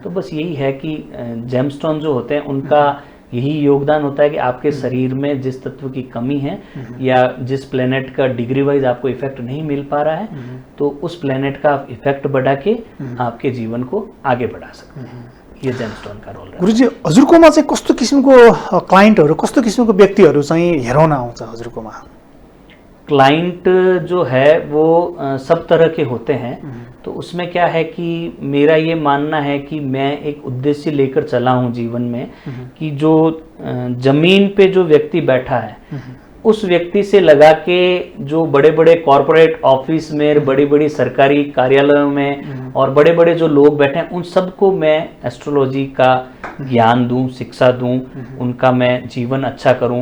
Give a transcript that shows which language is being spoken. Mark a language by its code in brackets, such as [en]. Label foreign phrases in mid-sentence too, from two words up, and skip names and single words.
[hi] तो बस यही है कि जेमस्टोन जो होते हैं उनका यही योगदान होता है कि आपके शरीर में जिस तत्व की कमी है या जिस प्लेनेट का [en] degree wise [hi] आपको इफेक्ट नहीं मिल पा रहा है, तो उस प्लेनेट का आप इफेक्ट बढ़ा के आपके जीवन को आगे बढ़ा सकते हैं। ये जेमस्टोन का रोल है। गुरुजी, [ne] हजुरकोमा चाहिँ कस्तो किसिमको क्लाइन्टहरू, कस्तो किसिमको व्यक्तिहरू चाहिँ हेराउन आउँछ हजुरकोमा? [hi] क्लाइंट जो है वो सब तरह के होते हैं। तो उसमें क्या है कि मेरा ये मानना है कि मैं एक उद्देश्य लेकर चला हूँ जीवन में कि जो जमीन पे जो व्यक्ति बैठा है उस व्यक्ति से लगा के जो बड़े बड़े [en] corporate office [hi] में, बड़ी बड़ी सरकारी कार्यालयों में और बड़े बड़े जो लोग बैठे हैं उन सबको मैं एस्ट्रोलॉजी का ज्ञान दूं, शिक्षा दूं, उनका मैं जीवन अच्छा करूं।